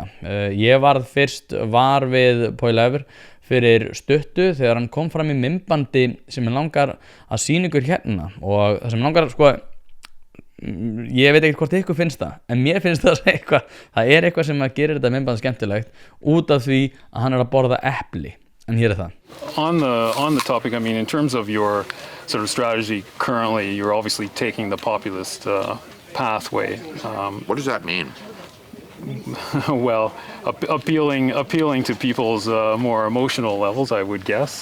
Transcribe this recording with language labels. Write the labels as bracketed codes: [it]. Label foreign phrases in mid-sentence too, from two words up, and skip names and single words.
[is] Ég varð fyrst var við Poilievre fyrir stuttu þegar hann kom fram í myndbandi sem ég langar að sýna ykkur hérna og það sem langar sko ég veit ekki hvort ykkur finnst það en mér finnst það það er eitthvað sem að gerir þetta myndband skemmtilegt út af því að hann að borða epli en hér er það. [en] On the topic, I mean, in terms of your sort of strategy currently, you're obviously taking the populist pathway. What does that mean? Well, appealing to people's more emotional levels, I would guess.